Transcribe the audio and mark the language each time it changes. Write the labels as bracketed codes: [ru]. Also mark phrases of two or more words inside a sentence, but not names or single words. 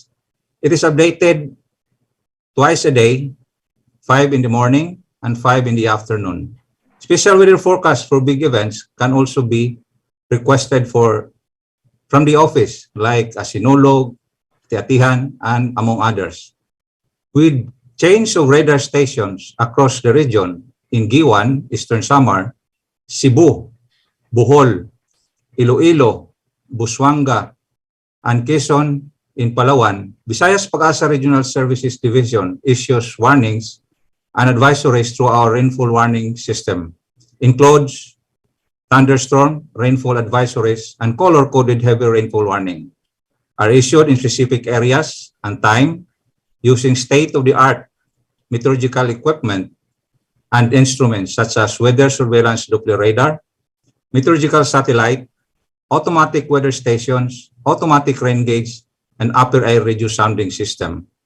[en] It is updated twice a day, 5 in the morning and 5 in the afternoon. Special weather forecasts for big events can also be requested from the office, like a Sinulog, Tiatihan, and among others. With change of radar stations across the region in Giwan, Eastern Samar, Cebu, Bohol, Iloilo, Busuanga, and Quezon, in Palawan, Visayas Pag-asa Regional Services Division issues warnings and advisories through our rainfall warning system. Includes thunderstorm, rainfall advisories, and color-coded heavy rainfall warning are issued in specific areas and time using state-of-the-art meteorological equipment and instruments such as weather surveillance Doppler radar, meteorological satellite, automatic weather stations, automatic rain gauge, and upper air radio sounding system.